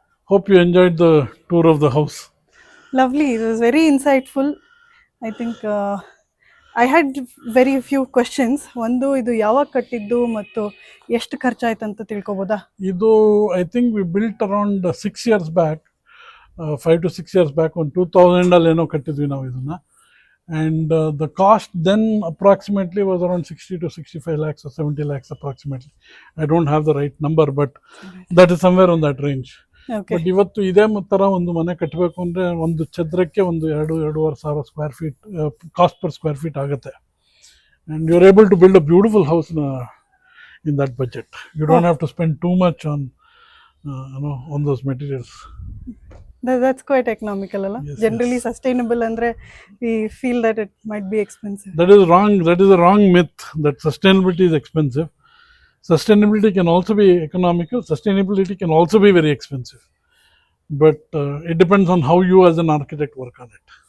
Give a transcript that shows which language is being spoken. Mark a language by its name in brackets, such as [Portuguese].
[English] Hope you enjoyed the tour of the house. Lovely. It was very insightful. I think I had very few questions. [Kannada] ಒಂದು ಇದು ಯಾವಾಗ ಕಟ್ಟಿದ್ದು ಮತ್ತು ಎಷ್ಟು ಖರ್ಚಾಯ್ತು ಅಂತ ತಿಳ್ಕೊಬೋದಾ? [English] ಇದು I think we built around 6 years back, 5 to 6 years back, on 2000 [Kannada] ಅಲ್ಲಿ ಏನೋ ಕಟ್ಟಿದ್ವಿ ನಾವು ಇದನ್ನ. [English] And the cost then approximately was around 60 to 65 lakhs or 70 lakhs approximately. I don't have the right number, but that is somewhere on that range. Okay. [Kannada] But ಇವತ್ತು ಇದೇ ಥರ ಒಂದು ಮನೆ ಕಟ್ಟಬೇಕು ಅಂದರೆ ಒಂದು ಚದರಕ್ಕೆ ಒಂದು 2-2.5 ಸಾವಿರ [English] square feet cost per square feet [Kannada] ಆಗುತ್ತೆ. [English] And you are able to build a beautiful house in that budget. You don't have to spend too much on those materials. That's quite economical, ಅಲ್ಲ? Yes, Generally sustainable ಅಂದ್ರೆ we feel that it might be expensive. That is wrong. That is a wrong myth that sustainability is expensive. Sustainability can also be economical. Sustainability can also be very expensive. But it depends on how you as an architect work on it.